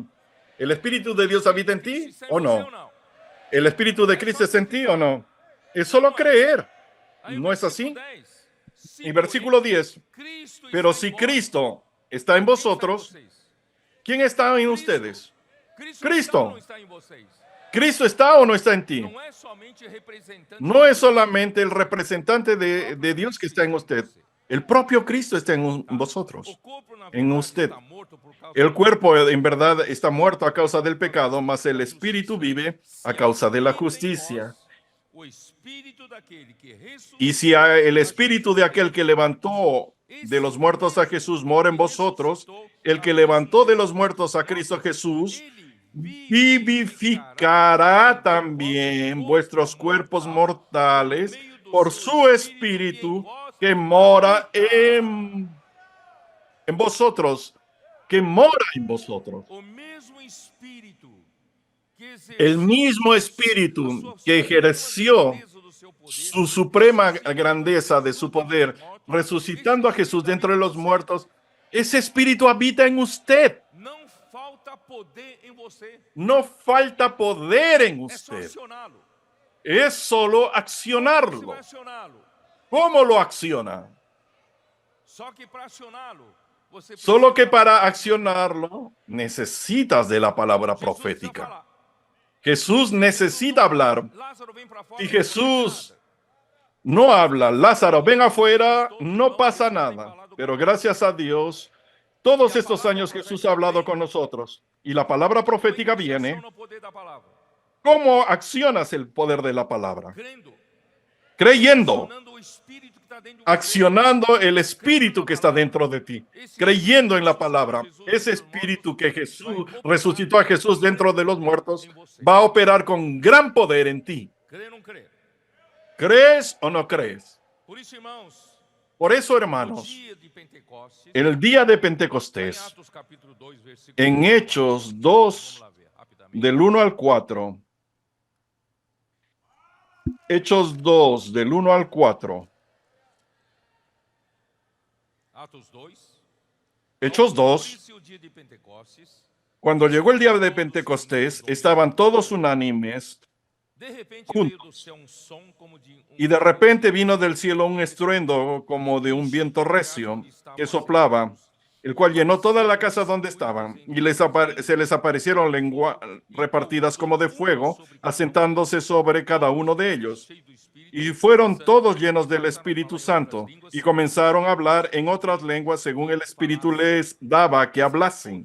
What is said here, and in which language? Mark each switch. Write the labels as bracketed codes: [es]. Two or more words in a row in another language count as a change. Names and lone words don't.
[es] ¿El Espíritu de Dios habita en ti o no? ¿El Espíritu de Cristo está en ti o no? Es solo creer. ¿No es así? Y versículo 10. Pero si Cristo está en vosotros, ¿quién está en ustedes? Cristo. ¿Cristo está o no está en ti? [pt] Não é somente representante [es] No [pt] de [es] es [pt] Deus, [es] solamente el representante [pt] o próprio [es] de Dios que [pt] Cristo [es] está en usted. [pt] você. [es] El propio Cristo está en [pt] Tá? O [es] vosotros, [pt] corpo, na [es] en [pt] verdade, [es] usted. [pt] está morto por causa [es] El [pt] do [es] cuerpo [pt] pecado. [es] en verdad está muerto a causa del [pt] Por causa [es] pecado, mas el [pt] da [es] espíritu [pt] justiça. [es] vive a [pt] Se [es] causa de la [pt] habita em [es] justicia. [pt] vós o espírito daquele que [es] Y si [pt] ressuscitou [es] el [pt] a [es] espíritu [pt] Jesus [es] de aquel que [pt] Cristo, [es] levantó de los [pt] esse [es] muertos a [pt] mesmo [es] Jesús mora en [pt] que [es] vosotros, [pt] ressuscitou [es] el [pt] a [es] que [pt] Cristo [es] levantó de los [pt] Jesus [es] muertos a [pt] Cristo, [es] Cristo Jesús [pt] ele vivificará vossos [es] también [pt] corpos [es] vuestros cuerpos [pt] mortais por [es] mortales [pt] meio do [es] por [pt] seu [es] su [pt] espírito que em [es] espíritu [pt] vós [es] que mora [pt] habita. [es] en vosotros, que mora en vosotros. [pt] O mesmo espírito que [es] El [pt] exerceu [es] mismo espíritu [pt] a sua [es] que [pt] suprema [es] ejerció [pt] grandeza do seu poder, [es] su suprema [pt] ressuscitando [es] grandeza de su [pt] Jesus dentre os [es] poder, [pt] mortos, esse [es] resucitando a Jesús [pt] espírito [es] de entre [pt] habita em [es] los [pt] você. [es] muertos, ese espíritu habita en usted. [pt] Não falta poder em você, [es] No falta poder en [pt] é só [es] usted, [pt] acioná-lo. [es] es solo [pt] Como você vai [es] accionarlo. [pt] acioná-lo? [es] ¿Cómo lo acciona? [pt] Só que para acioná-lo, você [es] Solo [pt] precisa [es] que para [pt] falar. [es] accionarlo necesitas de la palabra [pt] Jesus precisa [es] profética. [pt] falar. [es] Jesús [pt] Se Jesus [es] necesita [pt] não [es] hablar. [pt] fala, Lázaro vem para fora, [es] Si [pt] não acontece [es] Jesús [pt] nada. [es] no habla, Lázaro, ven afuera, [pt] Todos, [es] no [pt] irmãos, [es] pasa [pt] Jesus tem [es] nada. [pt] falado [es] Pero [pt] conosco. [es] gracias a Dios, todos [pt] E a [es] estos [pt] palavra [es] años Jesús [pt] profética [es] ha hablado [pt] vem [es] con nosotros. Y la palabra [pt] como [es] profética [pt] iniciação [es] viene. [pt] no poder da palavra. [es] ¿Cómo accionas el poder de la palabra? [pt] Crendo. [es] Creyendo, [pt] Acionando o espírito que está dentro de você. [es] accionando el espíritu que está dentro de ti, [pt] Esse [es] creyendo en la [pt] espírito que [es] palabra. [pt] ressuscitou [es] Ese [pt] dentre os [es] espíritu [pt] mortos [es] que [pt] vai [es] Jesús [pt] operar [es] resucitó a Jesús dentro de los muertos [pt] em você. [es] va a operar con gran poder en ti. [pt] Crê ou não crê? [es] ¿Crees o no crees? [pt] Por isso, irmãos, [es] Por eso, [pt] no [es] hermanos, [pt] dia de Pentecostes, [es] el día de [pt] lá em [es] Pentecostés, [pt] Atos capítulo 2, versículo [es] en [pt] 1 ao 4. [es] Hechos [pt] Vamos [es] 2, [pt] lá ver rapidamente. [es] del 1 al 4, Hechos 2, del 1 al 4, [pt] Atos 2. [es] Hechos 2, [pt] Cumprir-se o dia de Pentecostes, [es] cuando llegó el día de Pentecostés, estaban todos unánimes [pt] de repente [es] juntos. [pt] veio do céu som como de [es] Y de repente vino del cielo un estruendo como de un viento recio que soplaba, el cual llenó toda la casa donde estaban, y se les aparecieron lenguas repartidas como de fuego, asentándose sobre cada uno de ellos. Y fueron todos llenos del Espíritu Santo, y comenzaron a hablar en otras lenguas según el Espíritu les daba que hablasen.